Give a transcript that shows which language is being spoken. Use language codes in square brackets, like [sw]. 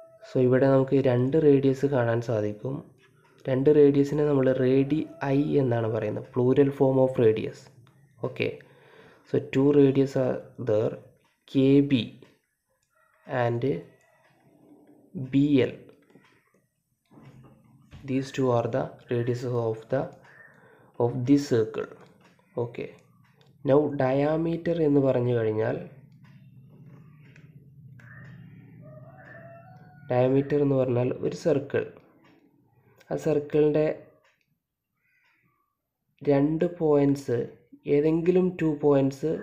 [ml] So ഇവിടെ നമുക്ക് 2 radius കാണാൻ സാധിക്കും. 2 റേഡിയസിനെ നമ്മൾ റേഡി ഐ എന്നാണ് പറയുന്നത്, [en] Plural form of radius. Okay, so 2 radius are there, KB and BL. These two are the radiuses of this circle. [ml] Okay, now diameter എന്ന് പറഞ്ഞു കഴിഞ്ഞാൽ, ഡയമീറ്റർ എന്ന് പറഞ്ഞാൽ ഒരു സർക്കിൾ, ആ സർക്കിളിൻ്റെ 2 പോയിൻറ്റ്സ്, ഏതെങ്കിലും 2 points